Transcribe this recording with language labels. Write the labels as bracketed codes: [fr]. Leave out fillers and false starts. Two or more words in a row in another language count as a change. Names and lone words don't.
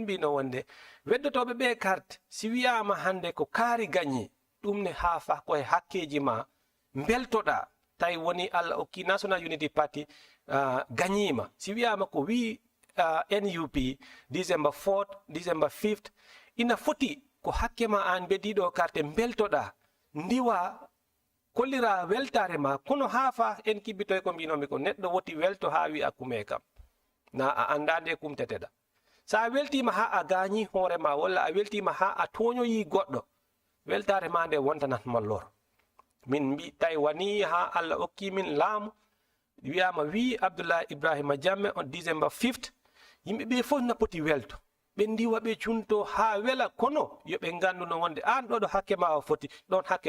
[ff] mbino wonde weddotoɓe ɓe carte si wiyama hande ko kaari gagné ɗum ne haafa koye hakkeji ma beltoɗa tawi woni Allah okki National Unity Party gagnima si wiyama ko wi NUP [en] December 4th December 5th [ff] ina foti ko hakke ma an beddiɗo carte beltoɗa ndiwa kollira weltare ma kono haafa en kibbitoy ko mbinomi ko neɗɗo woti welto ha wi akkume kam na a andade kumteteɗa sa weltima ha a gañi hoorema walla a weltima ha a toñoyi goɗɗo weltare ma nde wontanatma lor min mbi tawi wani ha Allah okki min laamu wiyama wi Abdoulaye Ibrahima Jammeh [en] on December 5th [ff] yimɓeɓe fof na poti welto ɓe ndiwa ɓe cunto ha wela kono yoɓe ganduno wonde an ɗoɗo hakke ma o foti ɗon hakke